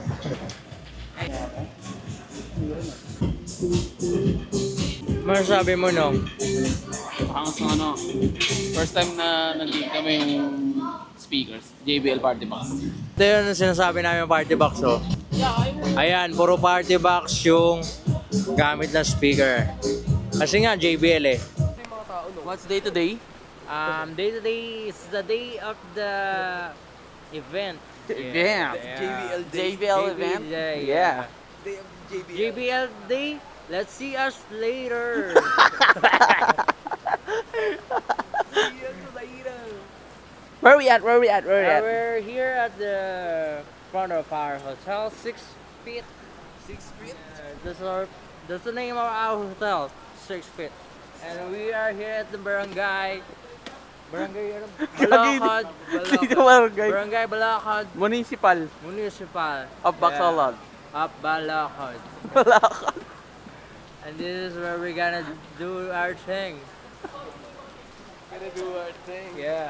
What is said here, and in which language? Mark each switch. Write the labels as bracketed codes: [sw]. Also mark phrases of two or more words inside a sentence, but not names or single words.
[tl] Masasabi mo, no? Ang ano, [en] first time [tl] na nandito kami yung speakers, JBL Party Box. Ito yun ang sinasabi namin yung party box, oh. Ayan, puro party box yung gamit na speaker. Kasi nga, JBL eh. [en] What's day to day? Day to day is the day of the event. Event. JBL Day. JBL event? Day, Yeah. Day of JBL. JBL Day, let's see us later. Where we at? Where we at? Where we at? We're here at the front of our hotel, 6 feet. 6 feet. That's the name of our hotel, 6 feet. And we are here at the barangay. Balakad. Barangay Balakad. Municipal Municipal. of Bacolod. Up Balakad. Balakad. And this is where we're gonna do our thing. Gonna do our thing. Yeah.